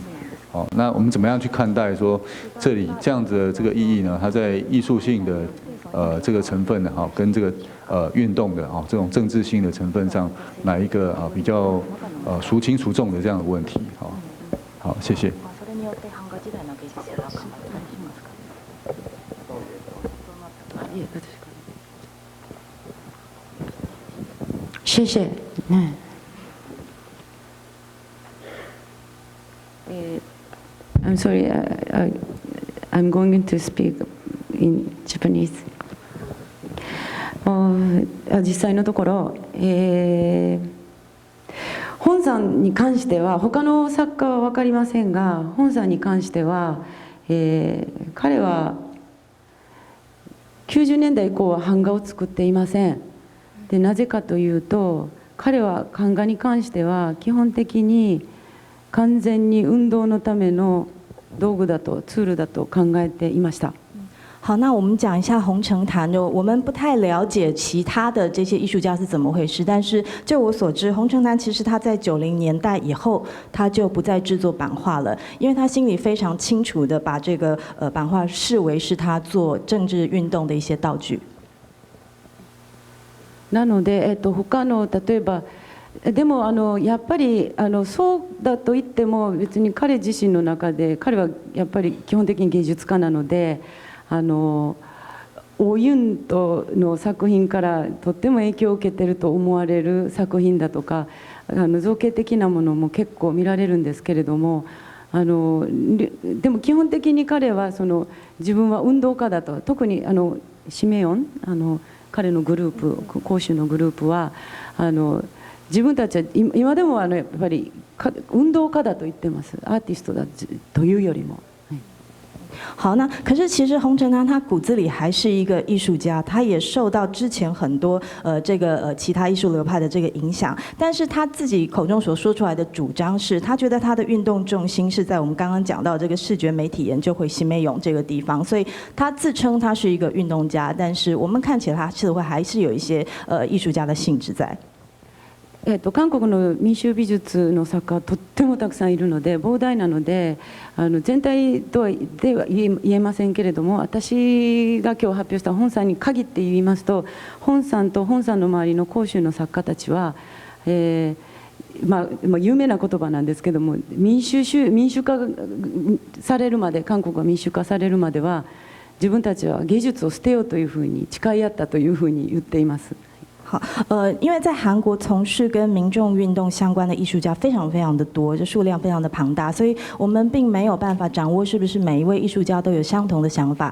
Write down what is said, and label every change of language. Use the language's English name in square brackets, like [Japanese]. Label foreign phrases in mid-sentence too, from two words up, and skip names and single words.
[Chinese] 那我们怎么样去看待说这里这样子的这个意义呢？它在艺术性的这个成分呢，跟这个运动的这种政治性的成分上，哪一个比较孰轻孰重的这样的问题。好，谢谢。谢谢。 [English] I'm sorry. I'm going to speak in Japanese. [Japanese] 実際のところ、本さんに関しては他の作家は分かりませんが、本さんに関しては、彼は90年代以降は版画を作っていません。でなぜかというと、彼は版画に関しては基本的に完全に運動のための道具だとツールだと考えていました。 [Chinese] 好，那我们讲一下红橙坛的。我们不太了解其他的这些艺术家是怎么回事，但是就我所知，红橙坛其实他在90年代以后，他就不再制作版画了，因为他心里非常清楚的把这个版画视为是他做政治运动的一些道具。 [Japanese] なので、他の例えばでもやっぱりそうだと言っても別に彼自身の中で彼はやっぱり基本的に芸術家なので。オユントの作品からとっても影響を受けていると思われる作品だとか造形的なものも結構見られるんですけれどもでも基本的に彼は自分は運動家だと特にシメヨン彼のグループ講師のグループは自分たちは今でもやっぱり運動家だと言ってます。アーティストだというよりも。 [Chinese] 好，那可是其实红橙坛他骨子里还是一个艺术家，他也受到之前很多其他艺术流派的这个影响，但是他自己口中所说出来的主张是，他觉得他的运动重心是在我们刚刚讲到这个视觉媒体研究会新美勇这个地方，所以他自称他是一个运动家，但是我们看起来他似乎还是有一些艺術家的性質在。 [Japanese] 韓国の民衆美術の作家はとってもたくさんいるので膨大なので全体とは言えませんけれども、私が今日発表した本さんに限って言いますと、本さんと本さんの周りの広州の作家たちは、有名な言葉なんですけども、民主化されるまで、韓国が民主化されるまでは自分たちは芸術を捨てようというふうに誓い合ったというふうに言っています。 [Chinese] 好，因为在韩国从事跟民众运动相关的艺术家非常非常的多，这数量非常的庞大，所以我们并没有办法掌握是不是每一位艺术家都有相同的想法。